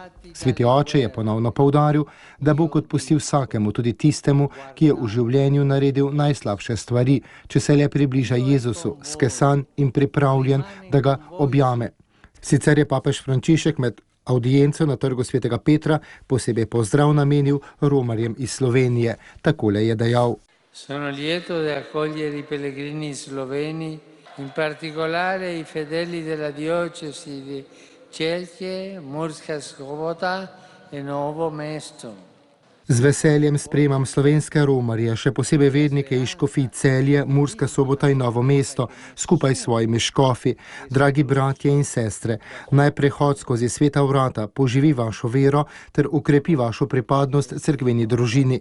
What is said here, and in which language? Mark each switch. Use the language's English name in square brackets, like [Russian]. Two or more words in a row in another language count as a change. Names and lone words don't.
[Slovenian] Sveti oče je ponovno poudaril, da Bog odpusti vsakemu, tudi tistemu, ki je v življenju naredil najslabše stvari, če se le približa Jezusu, skesan in pripravljen, da ga objame. Sicer je papež Frančišek med avdienco na Trgu svetega Petra posebej pozdrav namenil romarjem iz Slovenije. Takole je dejal: [Italian] Sono lieto di accogliere I pellegrini sloveni, in particolare I fedeli della diocesi di Celje, Murska Sobota e Novo Mesto. [Slovenian] Z veseljem sprejemam slovenske romarje, še posebej vednike iz škofij Celje, Murska Sobota in Novo mesto, skupaj s svojimi škofi. Dragi bratje in sestre, naj prehod skozi sveta vrata poživi vašo vero ter ukrepi vašo pripadnost cerkveni družini.